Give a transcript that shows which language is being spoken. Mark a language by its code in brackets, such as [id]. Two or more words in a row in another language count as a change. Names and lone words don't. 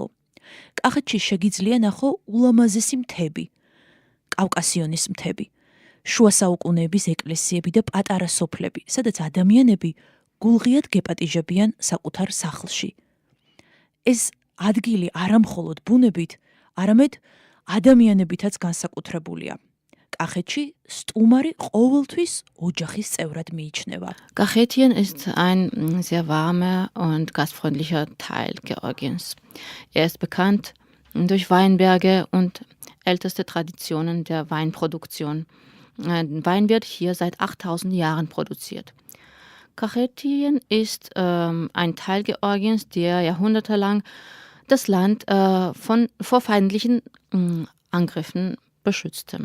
[ka] კახეთში შეგიძლია ნახო ულამაზესი მთები, კავკასიონის მთები, შუა საუკუნეების ეკლესიები და პატარა სოფლები, სადაც ადამიანები გულღიად გეპატიჟებიან საკუთარ სახლში. ეს ადგილი არა მხოლოდ ბუნებით, არამედ ადამიანებითაც განსაკუთრებულია. კახეთში სტუმარი ყოველთვის ოჯახის წევრად მიიჩნევა. [de] Kachetien ist ein sehr warmer und gastfreundlicher Teil Georgiens. Er ist bekannt durch Weinberge und älteste Traditionen der Weinproduktion. Wein wird hier seit 8000 Jahren produziert. Kachetien ist ein Teil Georgiens, der jahrhundertelang das Land vor feindlichen Angriffen beschützte.